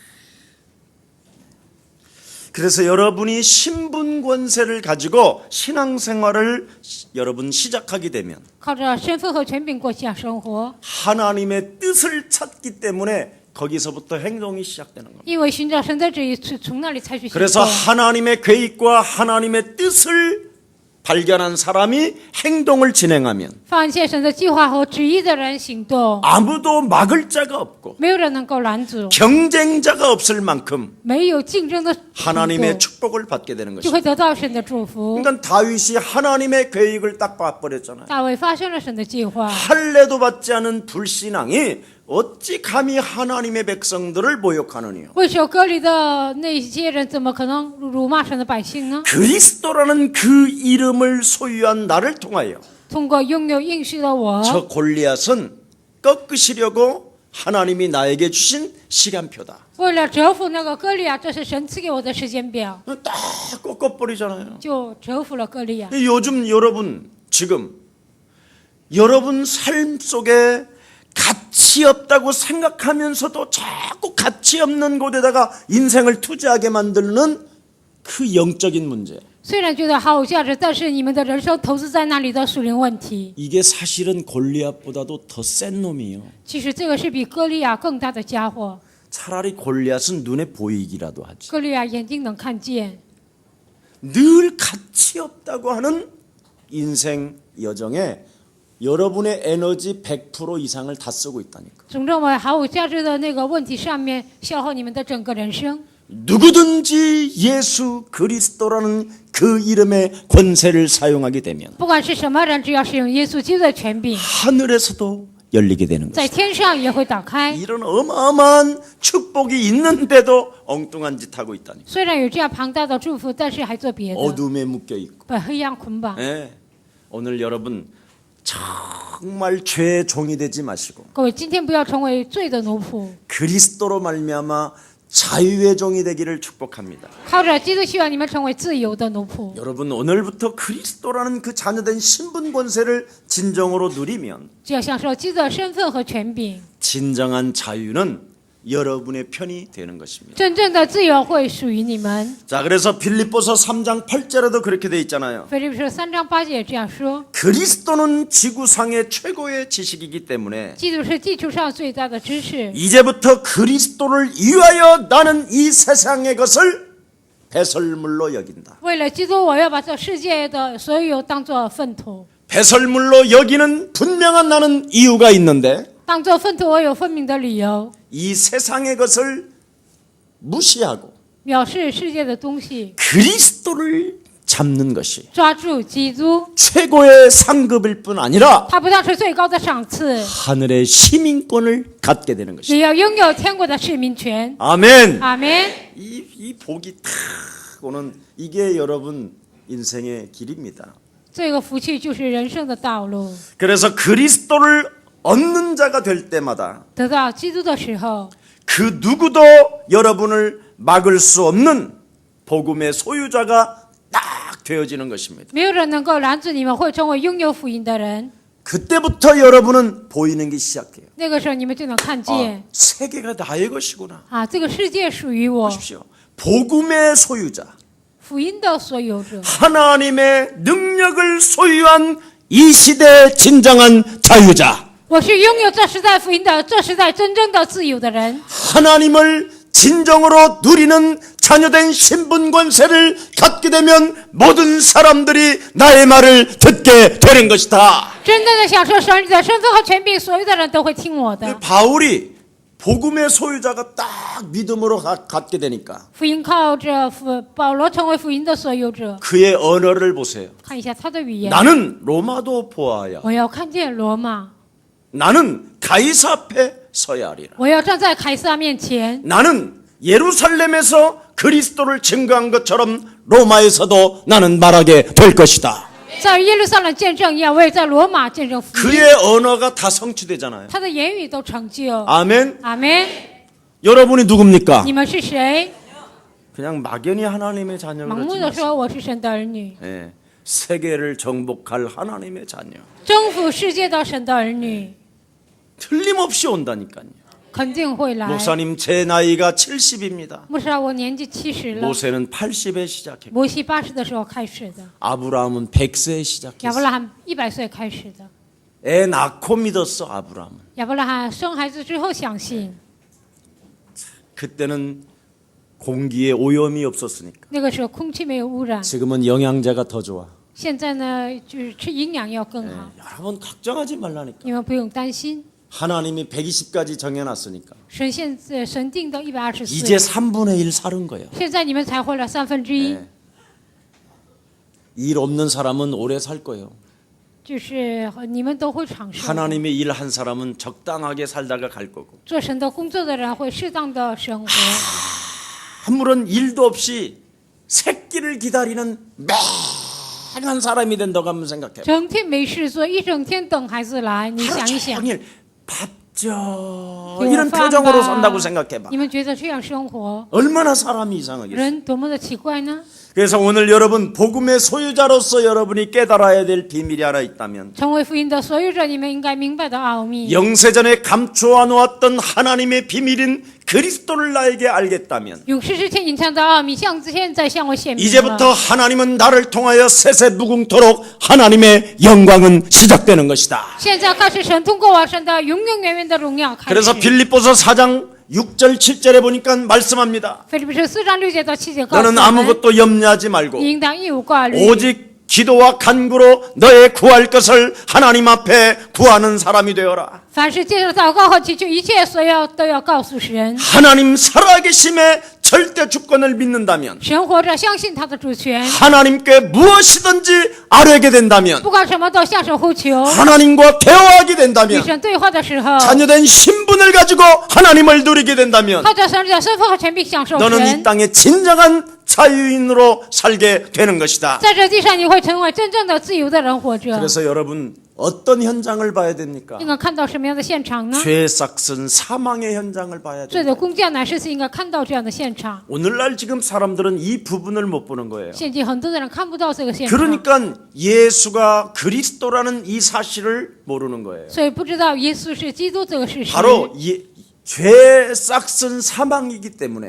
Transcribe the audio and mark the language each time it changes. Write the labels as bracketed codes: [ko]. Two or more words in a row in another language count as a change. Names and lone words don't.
[ko] 그래서 여러분이 신분 권세를 가지고 신앙생활을 여러분 시작하게 되면 [zh] 靠着身份和权柄过信仰生活， [ko] 하나님의 뜻을 찾기 때문에 거기서부터 행동이 시작되는 겁니다. [zh] 因为寻找神的旨意是从那里采取行 [ko] 그래서 [zh] 动。 [ko] 하나님의 계획과 하나님의 뜻을 발견한 사람이 행동을 진행하면 [zh] 发现神的计划和旨意的人行动， [ko] 아무도 막을 자가 없고 [zh] 没有人能够拦阻， [ko] 경쟁자가 없을 만큼 [zh] 没有竞争的 [ko] 하나님의 [zh] 程度， [ko] 축복을 받게 되는 [zh] 就 [ko] 것입니다. [zh] 会得到神的祝福。 [ko] 그러니까 다윗이 하나님의 계획을 딱 봐버렸잖아요. [zh] 大卫发现了神的计划， [ko] 할례도 받지 않은 불신앙이 어찌 감히 하나님의 백성들을 모욕하느냐. [zh] 为首割礼的那些人怎么可能辱骂神的百姓呢？ [ko] 그리스도라는 그 이름을 소유한 나를 통하여 [zh] 通过拥有应许的我， [ko] 저 골리앗은 꺾으시려고 하나님이 나에게 주신 시간표다. [zh] 为了折服那个歌利亚，这是神赐给我的时间表， [ko] 딱 꺾어버리잖아요. [zh] 就折服了歌利亚。 [ko] 요즘 여러분 지금 여러분 삶 속에 가치 없다고 생각하면서도 자꾸 가치 없는 곳에다가 인생을 투자하게 만드는 그 영적인 문제. [zh] 虽然觉得好有价值，但是你们的人生投资在那里的属灵问题， [ko] 이게 사실은 골리앗보다도 더 센 놈이에요. [zh] 其实这个是比歌利亚更大的家伙。 [ko] 차라리 골리앗은 눈에 보이기라도 하지. [zh] 歌利亚眼睛能看见， [ko] 늘 가치 없다고 하는 인생 여정에 여러분의 에너지 100% 이상을 다 쓰고 있다니까. [zh] 总认为好有价值的那个问题上面消耗你们的整个人生。 [ko] 누구든지 예수 그리스도라는 그 이름의 권세를 사용하게 되면 [zh] 不管是什么人，只要使用耶稣基督的权柄， [ko] 하늘에서도 열리게 되는 [zh] 在 [ko] 것입니다. [zh] 天上也会打开。 [ko] 이런 어마어마한 축복이 있는데도 엉뚱한 짓 하고 있다니까. [zh] 虽然有这样庞大的祝福，但是还做别的， [ko] 어둠에 묶여 있고. [zh] 被黑暗捆绑。 [ko] 예. 오늘 여러분 정말 죄의 종이 되지 마시고 [zh] 各位，今天不要成为罪的奴仆， [ko] 그리스도로 말미암아 자유의 종이 되기를 축복합니다. [zh] 靠着基督，希望你们成为自由的奴仆。 [ko] 여러분 오늘부터 그리스도라는 그 자녀된 신분 권세를 진정으로 누리면 [zh] 只要享受基督的身份和权柄， [ko] 진정한 자유는 여러분의 편이 되는 것입니다. [zh] 真正的自由会属于你们。 [ko] 자, 그래서 빌립보서 3장 8절에도 그렇게 돼 있잖아요. [zh] 腓立比书3章8节这样说： [ko] 그리스도는 지구상의 최고의 지식이기 때문에 [zh] 基督是地球上最大的知识。 [ko] 이제부터 그리스도를 위하여 나는 이 세상의 것을 배설물로 여긴다. [zh] 为了基督，我要把这世界的所有当作粪土。 [ko] 배설물로 여기는 분명한 나는 이유가 있는데 [zh] 当作粪土，我有分明的理由。 [ko] 이 세상의 것을 무시하고 [zh] 藐视世界的东西， [ko] 그리스도를 잡는 것이 [zh] 抓住基督， [ko] 최고의 상급일 뿐 아니라 [zh] 它不但是最高的赏赐， [ko] 하늘의 시민권을 갖게 되는 것입니다. [zh] 也要拥有天国的市民权。 [ko] 아멘. [zh] 阿门。 [ko] 이 복이 탁 오는 이게 여러분 인생의 길입니다. [zh] 这个福气就是人生的道路。 [ko] 그래서 그리스도를 얻는 자가 될 때마다 [zh] 得到基督的时候， [ko] 그 누구도 여러분을 막을 수 없는 복음의 소유자가 딱 되어지는 것입니다. [zh] 没有人能够拦阻你们会成为拥有福音的人。 [ko] 그때부터 여러분은 보이는 게 시작해요. [zh] 那个时候你们就能看 [ko] 아, [zh] 见 [ko] 세계가 나의 것이구나. [zh] 啊，这个世界属于我， [ko] 보십시오. 복음의 소유자, [zh] 福音的所有者， [ko] 하나님의 능력을 소유한 이 시대의 진정한 자유자. [zh] 我是拥有这时代福音的，这时代真正的自由的人。 [ko] 하나님을 진정으로 누리는 자녀된 신분 권세를 갖게 되면 모든 사람들이 나의 말을 듣게 되는 것이다. [zh] 真正的享受神的身份和权柄，所有的人都会听我的。 [ko] 바울이 복음의 소유자가 딱 믿음으로 갖게 되니까 [zh] 福音靠着保罗成为福音的所有者。 [ko] 그의 언어를 보세요. [zh] 看一下他的语言， [ko] 나는 로마도 보아야. [zh] 我要看见罗马， [ko] 나는 가이사 앞에 서야 하리라. [zh] 我要站在凯撒面前， [ko] 나는 예루살렘에서 그리스도를 증거한 것처럼 로마에서도 나는 말하게 될 것이다. [zh] 在耶路撒冷见证一样，我也在罗马见证福音。 [ko] 그의 언어가 다 성취되잖아요. [zh] 他的言语都成就。 [ko] 아멘. [zh] 阿门。 [ko] 여러분이 누굽니까? [zh] 你们是谁？ [ko] 그냥 막연히 하나님의 자녀를 [zh] 盲目 [ko] 그러지 [zh] 的 [ko] 마세요. [zh] 说我是神的儿女， [ko] 예, 세계를 정복할 하나님의 자녀. [zh] 征服世界的神的儿女， [ko] 틀림없이 온다니까요. [zh] 肯定会来。 [ko] 목사님 제 나이가 70입니다. [zh] 牧师啊，我年纪70了， [ko] 모세는 80에 시작했고 [zh] 摩西80的时候开始的， [ko] 아브라함은 100세에 [zh] 亚伯 [ko] 시작했어. [zh] 拉罕100岁开始的。 [ko] 애 낳고 믿었어 아브라함은. [zh] 亚伯拉罕生孩子之后相信， [ko] 그때는 공기에 오염이 없었으니까. [zh] 那个时候空气没有污染， [ko] 지금은 영양제가 더 좋아. [zh] 现在呢，就是吃营养要更好。 [ko] 여러분 걱정하지 말라니까. [zh] 你们不用担心， [ko] 하나님이 120까지 정해놨으니까. [zh] 神定到120 [ko] 이제 [zh] 岁， [ko] 3분의 1 사는 거예요. [zh] 现在你们才活了1/3， [ko] 일 없는 사람은 오래 살 거예요. [zh] 就是你们都会长寿。 [ko] 하나님의 일 한 사람은 적당하게 살다가 갈 거고. [zh] 做神的工作的人会适当的生活， [ko] 아무런 일도 없이 새끼를 기다리는 맹한 사람이 된다고 한번 생각해. [zh] 整天没事做，一整天等孩子来。你 [ko] 하루 [zh] 想一想， [ko] 종일 밥져 [zh] 给我 [ko] 이런 [zh] 饭 [ko] 표정으로 [zh] 吧 [ko] 산다고 생각해봐. [zh] 你们觉得这样生活， [ko] 얼마나 사람이 이상하겠어. [zh] 人多么的奇怪呢？ [ko] 그래서 오늘 여러분 복음의 소유자로서 여러분이 깨달아야 될 비밀이 하나 있다면 [zh] 成为福音的所有者，你们应该明白的奥秘。 [ko] 영세전에 감추어 놓았던 하나님의 비밀인 그리스도를 나에게 알겠다면 [zh] 永世之前隐藏的奥秘，现在向我显明了。 [ko] 이제부터 하나님은 나를 통하여 세세무궁토록 하나님의 영광은 시작되는 것이다. [zh] 现在开始，神通过我，神的永永远远的荣耀开始。 [ko] 그래서 빌립보서 4장 6절 7절에 보니까 말씀합니다. [zh] 腓立比书4章6节到7节告诉 [ko] 너는 [zh] 我们， [ko] 아무것도 염려하지 말고 [zh] 你应当一无挂虑， [ko] 오직 기도와 간구로 너의 구할 것을 하나님 앞에 구하는 사람이 되어라. [zh] 凡是借着祷告和祈求，一切所要都要告诉神。 [ko] 하나님 살아계심의 절대 주권을 믿는다면 [zh] 神活着，相信他的主权， [ko] 하나님께 무엇이든지 아뢰게 된다면 [zh] 不管什么都向神呼求。 [ko] 하나님과 대화하게 [zh] 与 [ko] 된다면 [zh] 神对话的时候， [ko] 자녀된 신분을 가지고 하나님을 누리게 된다면 [zh] 靠着神的身份和权柄享受 [ko] 너는 이 [zh] 神。 [ko] 땅의 진정한 자유인으로 살게 되는 것이다. [zh] 在这地上，你会成为真正的自由的人活着。 [ko] 그래서 여러분 어떤 현장을 봐야 됩니까? [zh] 应该看到什么样的现场呢？ [ko] 죄 싹슨 사망의 현장을 봐야 [zh] 罪 [ko] 돼요. [zh] 的工匠乃是应该看到这样的现场。 [ko] 오늘날 지금 사람들은 이 부분을 못 보는 거예요. [zh] 现今很多的人看不到这个现场， [ko] 그러니까 예수가 그리스도라는 이 사실을 모르는 거예요. [zh] 所以不知道耶稣是基督这个事实。 [ko] 바로 죄 싹슨 사망이기 때문에